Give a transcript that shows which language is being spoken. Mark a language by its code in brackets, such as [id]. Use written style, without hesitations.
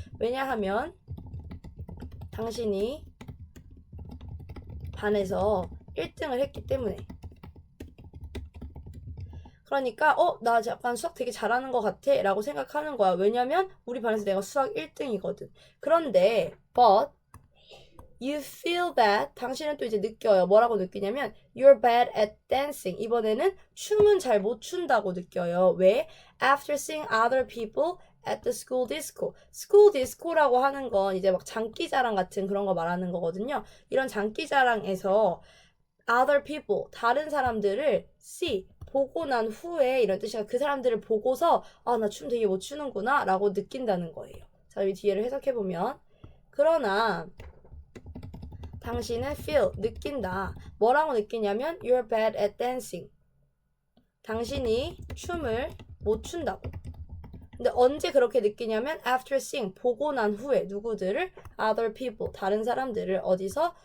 [ko] 왜냐하면 당신이 반에서 1등을 했기 때문에. 그러니까 나 약간 수학 되게 잘하는 것 같아 라고 생각하는 거야. 왜냐면 우리 반에서 내가 수학 1등이거든. 그런데 but you feel that, 당신은 또 이제 느껴요. [en] 뭐라고 느끼냐면 you're bad at dancing. [ko] 이번에는 춤은 잘 못 춘다고 느껴요. 왜? [en] After seeing other people at the school disco. [ko] school disco라고 하는 건 이제 막 장기자랑 같은 그런 거 말하는 거거든요. 이런 장기자랑에서 other people, 다른 사람들을 see, 보고 난 후에 이런 뜻이야. 그 사람들을 보고서 나 춤 되게 못 추는구나 라고 느낀다는 거예요. 자, 이 뒤에를 해석해보면 그러나 당신은 feel, 느낀다. [en] 뭐라고 느끼냐면 you're bad at dancing. [ko] 당신이 춤을 못 춘다고. 근데 언제 그렇게 느끼냐면 after seeing, 보고 난 후에 누구들을? other people, 다른 사람들을 어디서?